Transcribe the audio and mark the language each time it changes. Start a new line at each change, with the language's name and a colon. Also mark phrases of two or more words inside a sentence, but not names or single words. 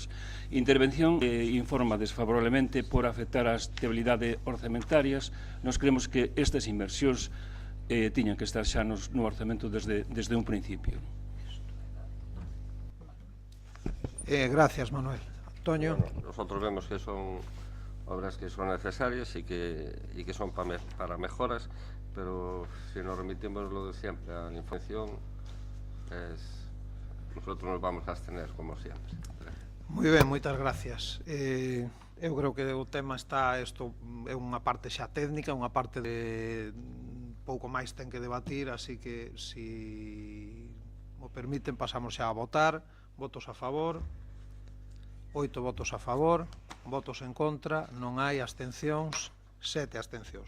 Galician: Intervención informa desfavorablemente por afectar a estabilidade orzamentarias. Nos creemos que estas inversións tiñan que estar xa no orzamento desde un principio. Gracias, Manuel. Toño.
Spanish: Bueno, nosotros vemos que son obras que son necesarias y que son para mejoras, pero si nos remitimos lo de siempre a la información, nosotros nos vamos a abstener, como siempre.
Galician: Moi ben, moitas gracias. Eu creo que o tema está, isto é unha parte xa técnica, unha parte de pouco máis ten que debatir, así que, si o permiten, pasamos xa a votar. Votos a favor. 8 votos a favor, votos en contra, non hai abstencións, 7 abstencións.